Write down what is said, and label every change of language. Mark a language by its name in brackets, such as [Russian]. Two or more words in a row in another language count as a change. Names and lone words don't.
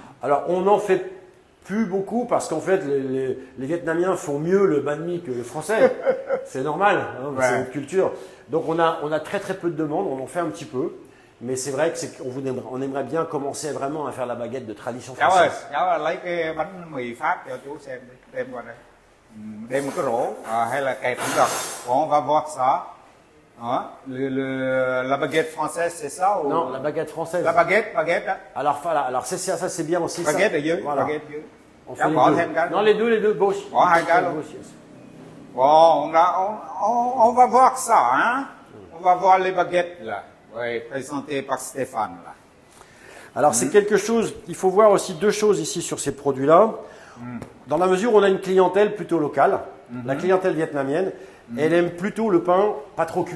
[French] Alors, on n'en fait plus beaucoup parce qu'en fait, les Vietnamiens font mieux le banh mi que les Français. C'est normal, hein, Ouais. c'est notre culture. Donc, on a très très peu de demandes, on en fait un petit peu. Mais c'est vrai qu'on aimerait bien commencer vraiment à faire la baguette de tradition [Vietnamese] Cháu ơi, [French] française. [Vietnamese] cháu lấy cái bánh mì Pháp cho chú xem đi, đem qua đây. Đem một cái rổ hay là kẹp cũng được. [French] On va voir ça. Hein? La baguette française, c'est ça ou... Non, la baguette française. La baguette đó. Alors, voilà, alors ça c'est bien aussi. ça. [Vietnamese] Baguette ở dưới, [French] Voilà. [Vietnamese] baguette dưới. [French] On [Vietnamese] Cháu [French] fait [Vietnamese] bỏ [French] les [Vietnamese] thêm [French] deux. [Vietnamese] cái. [French] Non, les deux, gauche. [Vietnamese] Bỏ hai cái luôn. [French] Gauche, yes. Bon, on va voir ça, hein? On va voir les baguettes là. Oui, présentées par Stéphane là. Alors c'est quelque chose, il faut voir aussi 2 choses ici sur ces produits-là. Dans la mesure où on a une clientèle plutôt locale, la clientèle vietnamienne, elle aime plutôt le pain pas trop cuit.